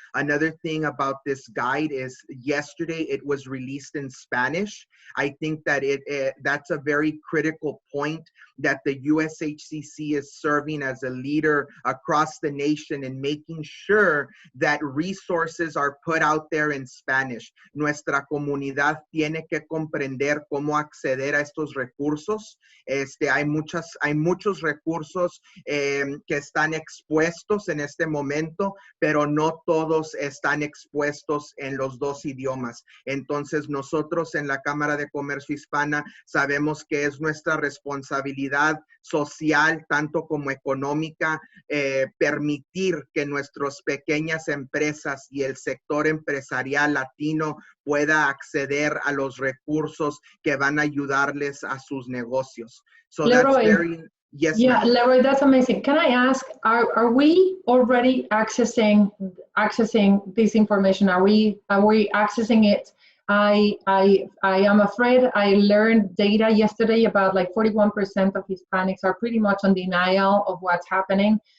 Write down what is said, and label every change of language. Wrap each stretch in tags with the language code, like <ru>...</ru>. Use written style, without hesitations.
<en>Another thing about this guide is yesterday it was released in Spanish. I think that that's a very critical point, that the USHCC is serving as a leader across the nation in making sure that resources are put out there in Spanish.</en> <es>Nuestra comunidad tiene que comprender cómo acceder a estos recursos. Hay muchos recursos que están expuestos en este momento, pero no todos están expuestos en los dos idiomas. Entonces nosotros en la Cámara de Comercio Hispana sabemos que es nuestra responsabilidad social, tanto como económica, permitir que nuestras pequeñas empresas y el sector empresarial latino pueda acceder a los recursos que van a ayudarles a sus negocios.</es> <en>So LeRoy, that's very, yes, yeah, LeRoy, that's amazing. Can I ask, are we already accessing this information? Are we accessing it? I am afraid I learned data yesterday about like 41% of Hispanics are pretty much on denial of what's happening.</en>